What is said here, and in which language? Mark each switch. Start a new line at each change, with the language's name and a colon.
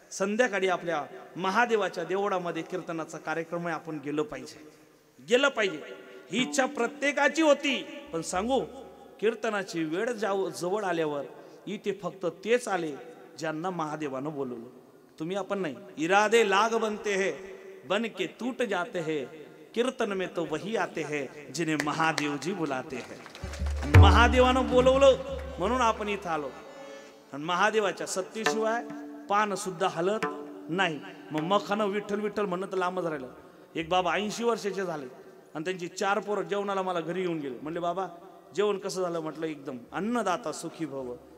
Marathi: संध्याकाळी आपल्या महादेवाच्या देवळामध्ये कीर्तनाचा कार्यक्रम आहे, आपण गेलं पाहिजे. ही इच्छा प्रत्येकाची होती. पण सांगू, कीर्तनाची वेळ जवळ आल्यावर इथे फक्त तेच आले ज्यांना महादेवानं बोलवलं. तुम्ही आपण नाही.
Hindi: इरादे लाग बनते हैं, बन के टूट जाते हैं, कीर्तन में तो वही आते हैं जिन्हें महादेव जी बुलाते हैं.
Marathi: महादेवानं बोलवलं म्हणून आपण इथं आलो. आणि महादेवाच्या सत्तेशिवाय पान सुद्धा हलत नाही. मग मखानं विठ्ठल विठ्ठल म्हणत लांबच राहिलं. एक बाबा 80 वर्षाचे झाले आणि त्यांची 4 पोरं जेवणाला मला घरी येऊन गेले. म्हणले बाबा जेवण कसं झालं? म्हटलं एकदम, अन्नदाता सुखी भव.